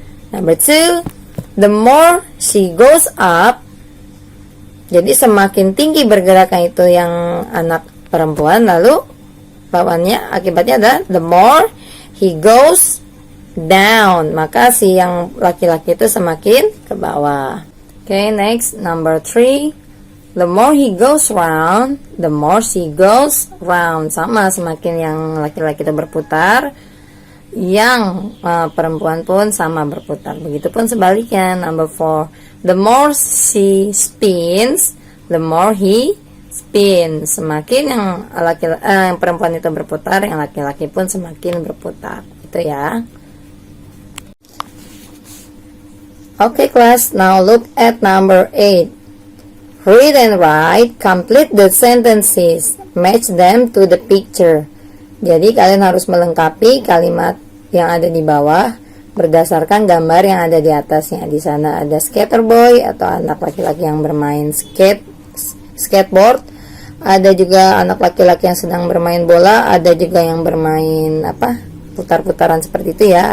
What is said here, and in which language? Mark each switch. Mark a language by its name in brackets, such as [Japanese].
[Indonesian] Number 2, the more she goes up, jadi semakin tinggi bergeraknya itu yang anak perempuan, lalu lawannya akibatnya adalah the more he goes down, maka si yang laki-laki itu semakin ke bawah. [English] Okay, next, number 3, the more he goes round, the more she goes round. [Indonesian] Sama, semakin yang laki-laki itu berputar, yang perempuan pun sama berputar. Begitupun sebaliknya. [English] Number 4, the more she spins, the more he spins. [Indonesian] Semakin yang yang perempuan itu berputar, yang laki-laki pun semakin berputar. Itu ya. [English] Okay, class, now look at number 8. Read and write, complete the sentences, match them to the picture. [Indonesian] Jadi kalian harus melengkapi kalimat yang ada di bawah berdasarkan gambar yang ada di atasnya. Di sana ada skater boy atau anak laki-laki yang bermain skateboard. Ada juga anak laki-laki yang sedang bermain bola. Ada juga yang bermain putar-putaran seperti itu ya.